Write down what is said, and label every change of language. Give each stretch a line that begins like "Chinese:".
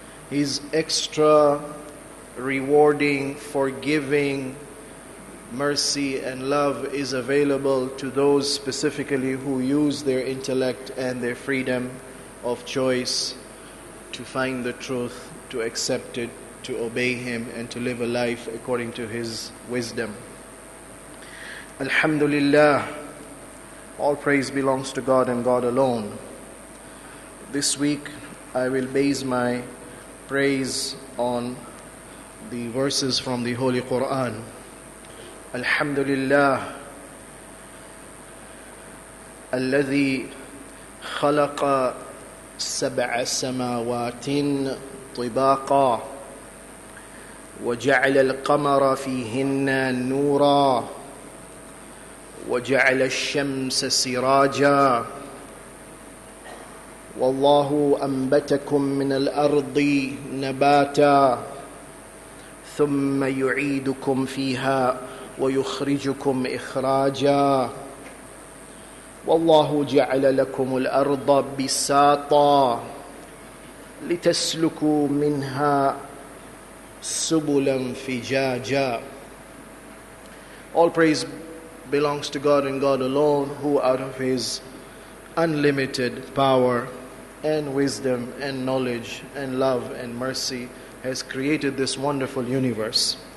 English: His extra rewarding, forgiving mercy and love is available to those specifically who use their intellect and their freedom of choice to find the truth, to accept it, to obey Him, and to live a life according to His wisdom. Alhamdulillah, all praise belongs to God and God alone. This week I will base my praise on the verses from the Holy Quran.
Arabic: Alhamdulillah, الذي خلق سبع سماوات طباقا وجعل القمر فيهن نورا وجعل الشمس سراجا والله أنبتكم من الأرض نباتا ثم يعيدكم فيها ويخرجكم إخراجا والله جعل لكم الأرض بساطا لتسلكوا منها سبلا فجاجا.
English: All praise belongs to God and God alone, who out of His unlimited power and wisdom and knowledge and love and mercy has created this wonderful universe.